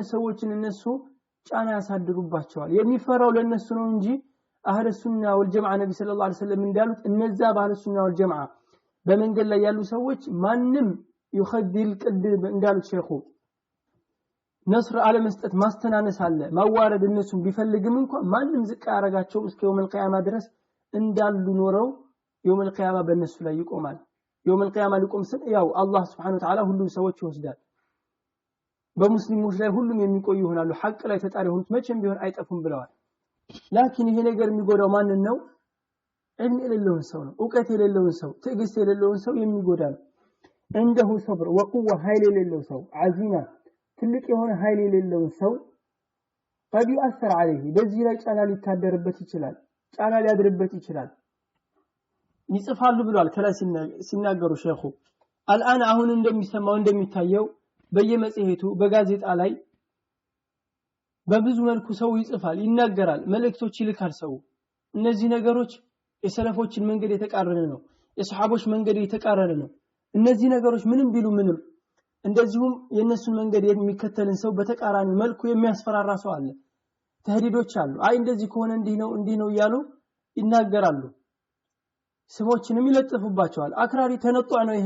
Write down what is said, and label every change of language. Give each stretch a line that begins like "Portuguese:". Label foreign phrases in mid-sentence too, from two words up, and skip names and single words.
Amharic: ሰዎችን እነሱ ጫና ያሳድሩባቸዋል የሚፈራው ለነሱ ነው እንጂ
Arabic: أهل السنة والجماعة
Amharic: ነብዩ
Arabic: صلى الله عليه وسلم
Amharic: እንዳሉት እነዛ በአህለ ሱና ወልጀማዓ በመንገድ ላይ ያሉ ሰዎች ማንንም ይخذل ቅድም እንዳሉት ሼኹ ነስር አለመስጠት ማስተናነስ አለ ማዋረድ እነሱን ቢፈልግም እንኳን ማንንም ዝቅ ያረጋቸው እስከ
Arabic: يوم القيامة
Amharic: ድረስ እንዳሉ ኖረው
Arabic: يوم القيامة
Amharic: በእነሱ ላይ ይቆማል
Arabic: يوم القيامة
Amharic: ሊቆም ስለ ያው አላህ
Arabic: سبحانه وتعالى
Amharic: ሁሉ ሰዎች ይወስዳል በሙስሊሞች ላይ ሁሉም የሚቆዩ ይሆናሉ ሐቅ ላይ ተጣሪ ሆኑት መቼም ቢሆን አይጠፉም ብለዋል ላኪን ይሄ ነገር የሚጎዳው ማንን ነው ዕልም የሌለውን ሰው ነው ዕውቀት የሌለውን ሰው ትዕግስት የሌለውን ሰው የሚጎዳ ነው
Arabic: عنده صبر وقوة
Amharic: ኃይል የሌለው ሰው عزيمة ትልቅ የሆነ ኃይል የሌለውን ሰው
Arabic: قد يؤثر عليه
Amharic: በዚህ ላይ ጫና ሊታደርበት ይችላል ጫና ሊያድርበት ይችላል ይጽፋሉ ብሏል ከላይ ሲናገሩ ሼኹ الان አሁን እንደሚሰማው እንደሚታየው በየመጽሔቱ በጋዜጣ ላይ በብዙ መልኩ ሰው ይጽፋል ይናገራል መልእክቶች ይልካል ሰው እነዚህ ነገሮች የሰለፎችን መንገድ የተቃረነ ነው የሱሐቦች መንገድ የተቃረነ ነው እነዚህ ነገሮች ምንም ቢሉ ምንም እንደዚሁም የነሱን መንገድ የሚከተልን ሰው በተቃራኒ መልኩ የሚያስፈራራ ሰው አለ ተህዲዶች አሉ አይ እንደዚህ ከሆነ እንዲህ ነው ይያሉ ይናገራሉ ስሞችንም ይለጥፉባቸዋል አክራሪ ተነጧ ነው